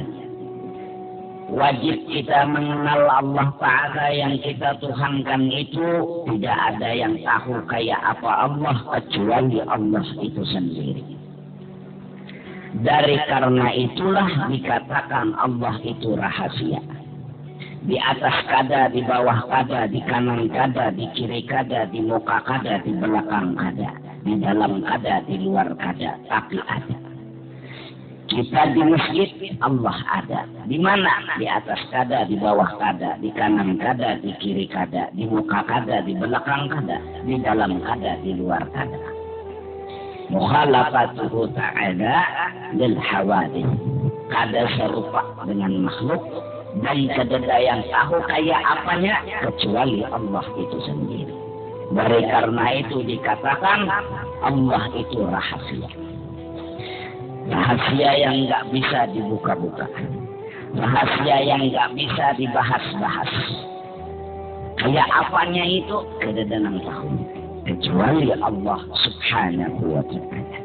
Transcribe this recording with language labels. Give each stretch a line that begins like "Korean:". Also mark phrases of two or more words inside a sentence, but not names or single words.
Indonesian: Wajib kita mengenal Allah Ta'ala yang kita tuhankan itu tidak ada yang tahu kayak apa Allah kecuali Allah itu sendiri. Dari karena itulah dikatakan Allah itu rahasia. Di atas kada, di bawah kada, di kanan kada, di kiri kada, di muka kada, di belakang kada, di dalam kada, di luar kada, tapi ada. Kita di masjid, Allah ada. Di mana? Di atas kada, di bawah kada, di kanan kada, di kiri kada, di muka kada, di belakang kada, di dalam kada, di luar kada.
Arabic: مخالفته تعالى للحوادث.
Indonesian: Kada serupa dengan makhluk dan kada yang tahu kayak apanya kecuali Allah itu sendiri. Dari karena itu dikatakan Allah itu rahasia. Rahasia yang nggak bisa dibuka-buka, rahasia yang nggak bisa dibahas-bahas. Kayak apanya itu kada ada tahu kecuali Allah Subhanahu wa Ta'ala.